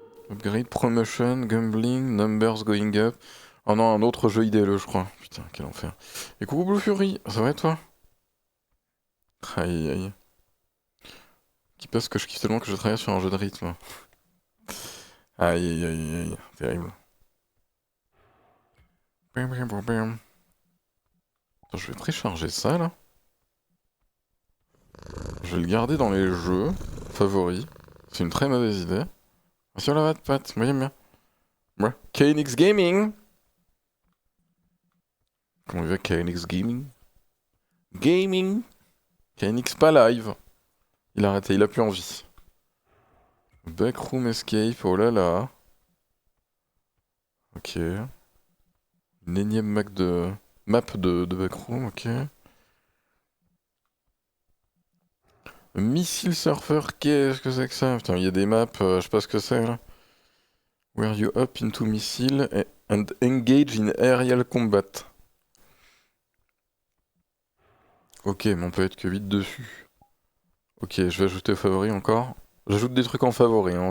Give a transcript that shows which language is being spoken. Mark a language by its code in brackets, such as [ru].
[en] Upgrade, promotion, gambling, numbers going up. [fr] Oh non, un autre jeu idéal, je crois. Putain, quel enfer. Et coucou Blue Fury, ça va et toi? Aïe aïe. Qui passe que je kiffe tellement que je travaille sur un jeu de rythme. Aïe aïe aïe aïe, terrible. Bam, bam, bam, bam. Attends, je vais précharger ça là. Je vais le garder dans les jeux favoris. C'est une très mauvaise idée. Sur la patte, moi j'aime bien. Ouais. KNX Gaming. Comment il va KNX Gaming? Gaming. KNX pas live. Il a arrêté, il a plus envie. Backroom Escape, oh là là. Ok. Une énième map de Backroom, ok. Missile Surfer, qu'est-ce que c'est que ça? Putain, il y a des maps, je sais pas ce que c'est là. [en] Where you up into missile and engage in aerial combat. [fr] Ok, mais on peut être que 8 dessus. Ok, je vais ajouter aux favoris encore. J'ajoute des trucs en favoris, hein.